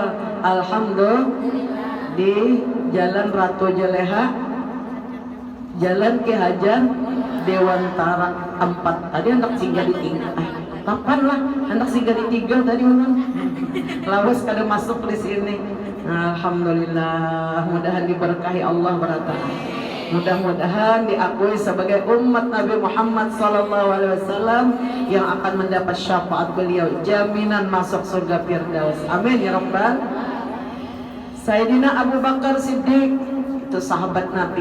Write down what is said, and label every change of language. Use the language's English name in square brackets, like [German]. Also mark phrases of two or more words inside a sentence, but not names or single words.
[Indonesian] Alhamdulillah di Jalan Ratu Jeleha, Jalan Ki Hajar Dewantara 4. Tadi hendak singgah di 3. [Banjar] Kapan lah hendak singgah di 3 tadi ulun. Lawas kada masuk di sini. Alhamdulillah, mudahan diberkahi Allah berata. [Indonesian] Mudah-mudahan diakui sebagai umat Nabi Muhammad SAW yang akan mendapat syafaat beliau, jaminan masuk surga Firdaus. [Arabic] Amin ya rabbal. [Indonesian] Sayyidina Abu Bakar Siddiq itu sahabat Nabi.